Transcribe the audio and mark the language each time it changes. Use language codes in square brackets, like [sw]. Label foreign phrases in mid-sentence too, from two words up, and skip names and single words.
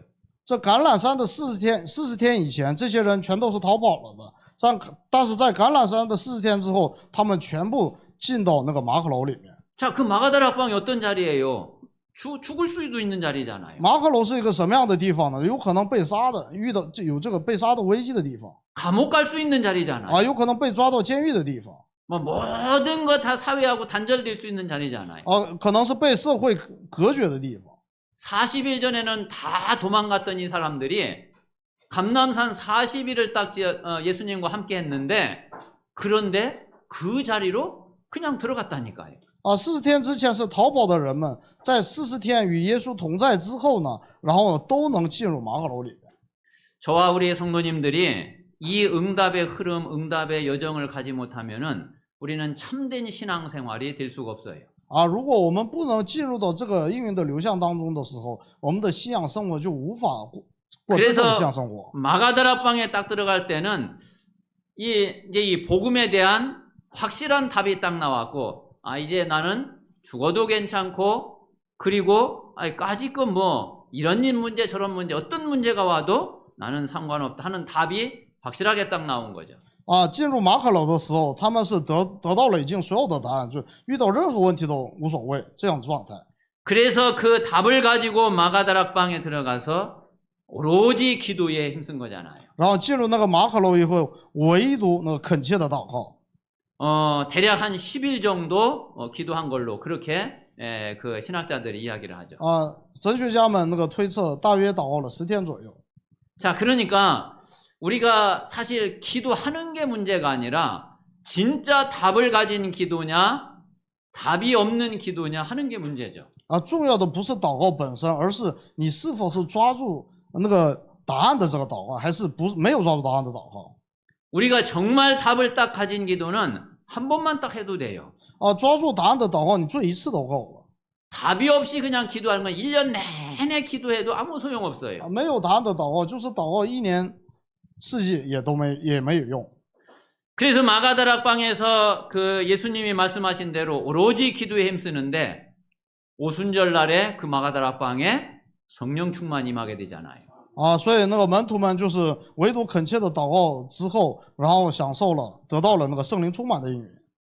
[zh] 这橄榄山的40天以前，这些人全都是逃跑了的。但是在橄榄山的40天之后，他们全部进到那个马可楼里面。 [ko] 자, 그 마가다락방이 어떤 자리예요? 죽을 수도 있는 자리잖아요. [zh] 马可楼是一个什么样的地方呢？有可能被杀的，有这个被杀的危机的地方。 [ko] 감옥 갈 수 있는 자리잖아요. [zh] 有可能被抓到监狱的地方。 [ko] 뭐 모든 거 다 사회하고 단절될 수 있는 자리잖아요. [zh] 可能是被社会隔绝的地方。 [ko] 40일 전에는 다 도망갔던 이 사람들이 감람산 40일을 딱 예수님과 함께 했는데 그런데 그 자리로 그냥 들어갔다니까요. [zh] 40 天之前是逃跑的人们，在40天与耶稣同在之后呢，然后都能进入马可楼里面。 [ko] 저와 우리의 성도님들이 이 응답의 흐름, 응답의 여정을 가지 못하면은 우리는 참된 신앙생활이 될 수가 없어요. [zh] 啊，如果我们不能进入到这个应运的流向当中的时候，我们的信仰生活就无法过真正的信仰生活。 [ko] 마가다락방에 딱 들어갈 때는 이제 이 복음에 대한 확실한 답이 딱 나왔고, 이제 나는 죽어도 괜찮고, 그리고 까짓거 뭐 이런 문제 저런 문제 어떤 문제가 와도 나는 상관없다 하는 답이 확실하게 딱 나온 거죠. [zh] 进入马可楼的时候，他们是得到了已经所有的答案，就遇到任何问题都无所谓这样的状态。 [ko] 그래서 그 답을 가지고 마가다락방에 들어가서 오로지 기도에 힘쓴 거잖아요. [zh] 然后进入那个马可楼以后，唯独那个恳切的祷告。 [ko] 대략 한 10일 정도 기도한 걸로 그렇게 그 신학자들이 이야기를 하죠. [zh] 神学家们那个推测，大约祷告了10天左右。 [ko] 자, 그러니까 우리가 사실 기도하는 게 문제가 아니라 진짜 답을 가진 기도냐, 답이 없는 기도냐 하는 게 문제죠. [zh] 重要的不是祷告本身，而是你是否是抓住那个答案的这个祷告，还是没有抓住答案的祷告。 [ko] 우리가 정말 답을 딱 가진 기도는 한 번만 딱 해도 돼요. [zh] 抓住答案的祷告，你做一次都够了。 [ko] 답이 없이 그냥 기도하는 건 1년 내내 기도해도 아무 소용없어요. [zh] 没有答案的祷告，就是祷告1年4季也没有用。 [ko] 그래서 마가다락방에서 그 예수님이 말씀하신 대로 오로지 기도에 힘쓰는데 오순절 날에 그 마가다락방에 성령 충만 임하게 되잖아요. [zh] 所以那个门徒们就是唯独恳切的祷告之后，然后得到了那个圣灵充满的应允。